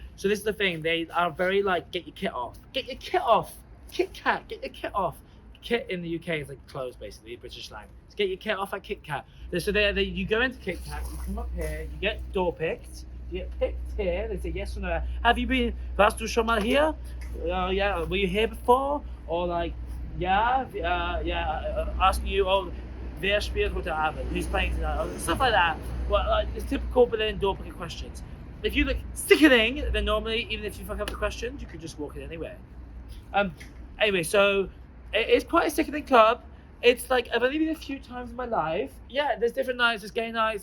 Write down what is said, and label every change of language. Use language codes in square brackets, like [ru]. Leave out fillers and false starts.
[en] So this is the thing, they are very like, get your kit off. Get your kit off. KitKat, get your kit off. Kit in the UK is like clothes, basically, British slang. So get your kit off at KitKat. So you go into KitKat, you come up here, you get door picked. You get picked here, they say yes or no. Have you been, [de] warst du schon mal hier? [en] Yeah, were you here before? Or like, asking you, oh, [de] wer spielt heute Abend? [en] Who's playing tonight? Or stuff like that. Well, like, it's typical Berlin door picking questions. If you look sickening, then normally, even if you fuck up the questions, you could just walk in anyway. Anyway, so it is quite a sickening club. It's like, I've only been a few times in my life. Yeah, there's different nights. There's gay nights.